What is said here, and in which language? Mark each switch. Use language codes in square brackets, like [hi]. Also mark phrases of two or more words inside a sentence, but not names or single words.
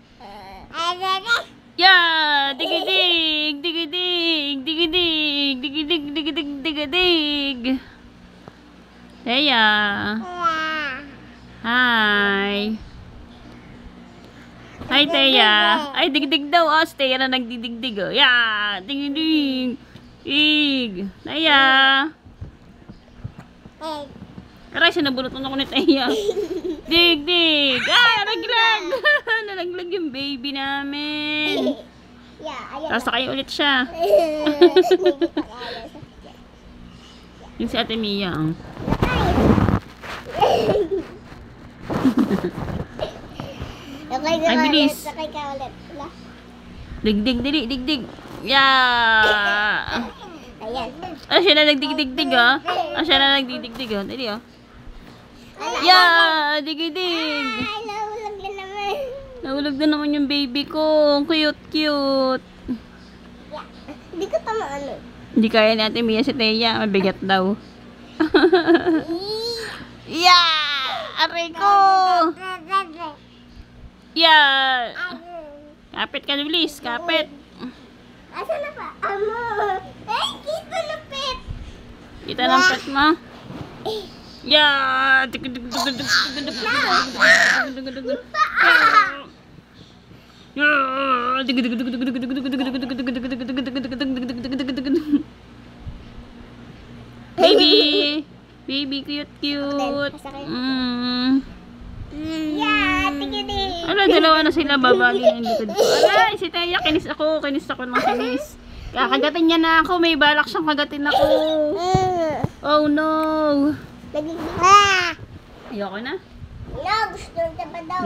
[en] Yeah, digidig, digidig, digidig, digidig, digidig, digidig. Teya. Hi. Hi, Teya. [tl] Ay, digdig daw. Oh, si Teya na nagdidigdig. Oh. Yeah, digidig. Ig. Teya. Aray, sinabunutan ako ni Teya. Dig, dig. Ay, nalaglag. Nalaglag yung baby namin. Sasakay ulit siya. Yung si Ate Mia. Ay, bilis. Dig, dig, dig, dig, dig. Yeah. Ah, siya na nagdig-dig-dig, oh. Ah, siya na nagdig-dig-dig, oh. Dali, oh. Yeah, dig-dig. Ay, nahulog na naman. Nahulog na naman yung baby ko. [en] Cute, cute. [tl] Hindi ko tamaan. Hindi kaya ni Ate Mia si Teya. Mabigat daw. Yeah! Aray ko! Yeah! Kapit ka, bilis. Kapit. [ceb] Asa na pa? Amo! Ay, kita na pet! [tl] Kita ng pet mo. Yeah! [en] Baby! Baby, cute, cute. Yeah, tigidin! [tl] Ano, dalawa na sila babagi ng likod ko. Aray, si Teya, kinis ako ng kinis. Kakagatin niya na ako, may balak siyang kagatin ako. [en] Oh no! [tl] Ayoko na. No, gusto niya pa daw.